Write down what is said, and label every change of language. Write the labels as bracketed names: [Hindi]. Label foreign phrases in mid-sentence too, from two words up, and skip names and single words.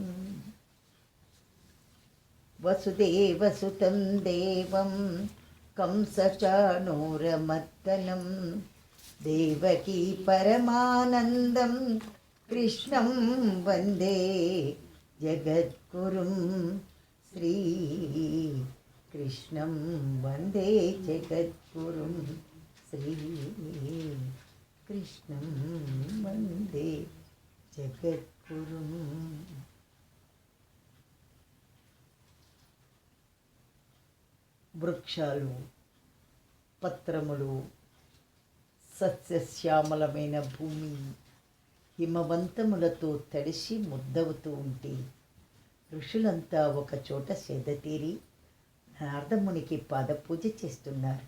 [Sanskrit] वसुदेवसुतं देवं कंसचाणूरमर्दनं देवकी परमानन्दं कृष्णं वन्दे जगद्गुरुं श्रीकृष्णं वन्दे जगद्गुरुं श्रीकृष्णं वन्दे जगद्गुरुं। [Telugu] వృక్షాలు పత్రములు సస్యశ్యామలమైన భూమి హిమవంతములతో తడిసి ముద్దవుతూ ఉంటే ఋషులంతా ఒక చోట సేదతీరి నారదమునికి పాదపూజ చేస్తున్నారు.